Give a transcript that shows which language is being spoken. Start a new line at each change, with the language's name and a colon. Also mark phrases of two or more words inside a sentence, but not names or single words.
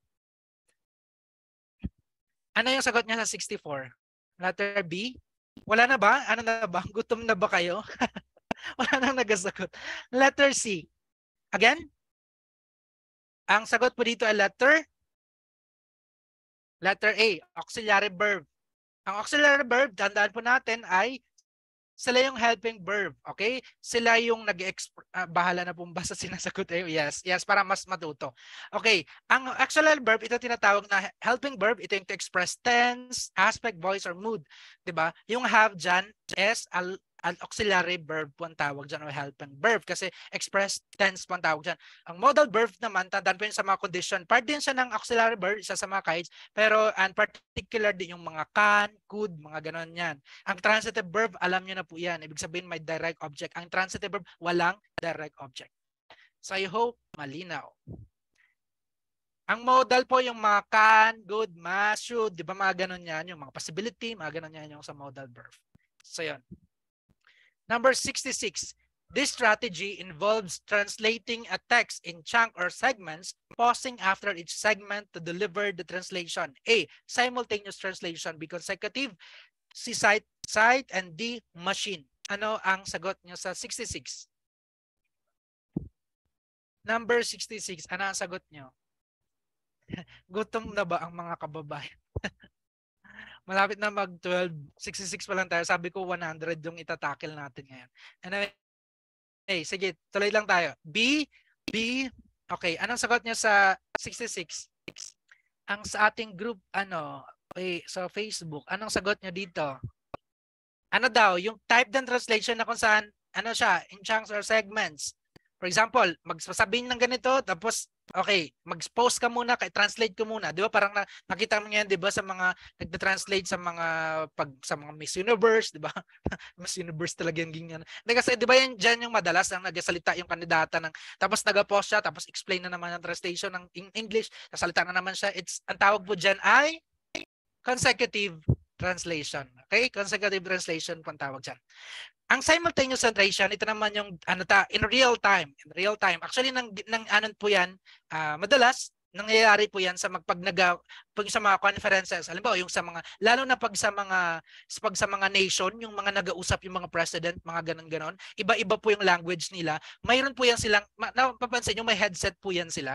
Filipino: Ano yung sagot niya sa 64?
English: Letter B?
Filipino: Wala na ba? Ano na ba? Gutom na ba kayo? Wala nang nagasagot.
English: Letter C.
Filipino: Again? Ang sagot po dito ay
English: letter A, auxiliary verb.
Filipino: Ang
English: auxiliary verb,
Filipino: tandaan po natin ay sila yung
English: helping verb,
Filipino: okay? Sila yung bahala na pong basta sinasagot tayo. Yes, para mas matuto. Okay, ang
English: auxiliary verb,
Filipino: ito tinatawag na
English: helping verb.
Filipino: Ito yung
English: to express tense, aspect, voice, or mood.
Filipino: Diba? Yung have dyan
English: is An auxiliary verb
Filipino: po ang tawag dyan o
English: helping verb
Filipino: kasi
English: express tense
Filipino: po ang tawag dyan. Ang
English: modal verb
Filipino: naman, tandaan po yun sa mga condition. Part din siya ng
English: auxiliary verb,
Filipino: isa sa mga kinds, pero
English: and particular
Filipino: din yung mga
English: can, could,
Filipino: mga ganon yan. Ang
English: transitive verb,
Filipino: alam nyo na po yan. Ibig sabihin may
English: direct object.
Filipino: Ang
English: transitive verb,
Filipino: walang
English: direct object. So I hope
Filipino: malinaw. Ang modal po yung mga
English: can, good, must, should,
Filipino: di ba mga ganon yan, yung mga possibility, mga ganon yan yung sa
English: modal verb.
Filipino: So yun. Number 66.
English: This strategy involves translating a text in chunk or segments, pausing after each segment to deliver the translation. A. Simultaneous translation. B. Consecutive. C. Sight. And D. Machine.
Filipino: Ano ang sagot nyo sa 66? Number 66. Ano ang sagot nyo? Gutom na ba ang mga kababayan? Malapit na mag-12. 66 pa lang tayo. Sabi ko 100 yung itatakil natin ngayon. Anyway, sige, tuloy lang tayo. B. Okay, anong sagot niya sa 66? Ang sa ating group, sa Facebook, anong sagot niya dito? Ano daw, yung type ng translation na kung saan, siya,
English: in chunks or segments. For example,
Filipino: magsasabihin ng ganito, tapos, okay, mag-post ka muna, translate ko muna. Di ba parang nakita mo yan, di ba, sa mga, nagda-translate sa mga Miss Universe, di ba? Miss Universe talaga yung ganyan. Kasi di ba yan dyan yung madalas ang nagsalita yung kandidata tapos nag-post siya, tapos explain na naman ang translation ng English, nasalita na naman siya. Ang tawag po dyan ay
English: consecutive translation.
Filipino: Okay?
English: Consecutive translation
Filipino: po ang tawag dyan. Ang
English: simultaneous translation,
Filipino: ito naman yung
English: in real time. In real time.
Filipino: Actually, po yan, madalas, nangyayari po yan sa sa mga conferences. Alam mo, yung sa mga, lalo na pag sa mga nation, yung mga nag-uusap yung mga president, mga ganon-ganon, iba-iba po yung language nila. Mayroon po yan silang, napapansin nyo, may headset po yan sila.